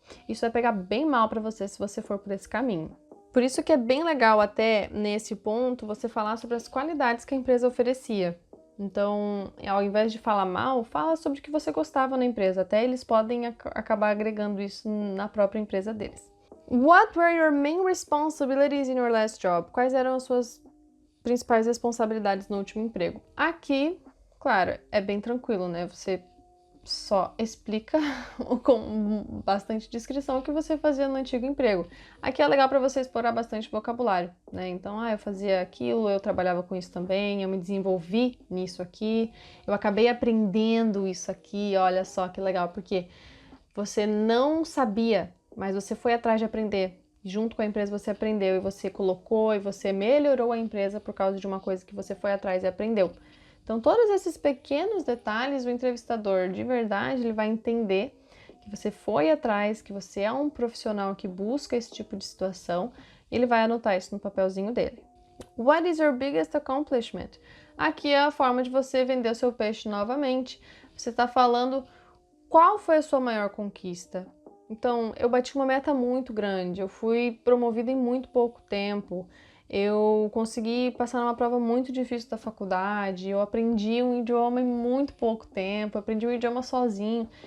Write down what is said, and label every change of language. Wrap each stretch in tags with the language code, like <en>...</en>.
<pt>Isso vai pegar bem mal para você se você for por esse caminho. Por isso que é bem legal até nesse ponto você falar sobre as qualidades que a empresa oferecia. Então, ao invés de falar mal, fala sobre o que você gostava na empresa. Até eles podem acabar agregando isso na própria empresa deles.</pt> <en>What were your main responsibilities in your last job?</en> <pt>Quais eram as suas principais responsabilidades no último emprego? Aqui, claro, é bem tranquilo, né? Você só explica com bastante descrição o que você fazia no antigo emprego. Aqui é legal para você explorar bastante vocabulário, né? Então, eu fazia aquilo, eu trabalhava com isso também, eu me desenvolvi nisso aqui, eu acabei aprendendo isso aqui, olha só que legal, porque você não sabia, mas você foi atrás de aprender. Junto com a empresa você aprendeu e você colocou e você melhorou a empresa por causa de uma coisa que você foi atrás e aprendeu. Então, todos esses pequenos detalhes, o entrevistador, de verdade, ele vai entender que você foi atrás, que você é um profissional que busca esse tipo de situação, e ele vai anotar isso no papelzinho dele.</pt> <en>What is your biggest accomplishment?</en> <pt>Aqui é a forma de você vender o seu peixe novamente. Você está falando qual foi a sua maior conquista. Então, eu bati uma meta muito grande, eu fui promovida em muito pouco tempo, eu consegui passar numa prova muito difícil da faculdade, eu aprendi um idioma em muito pouco tempo, aprendi um idioma sozinho.</pt>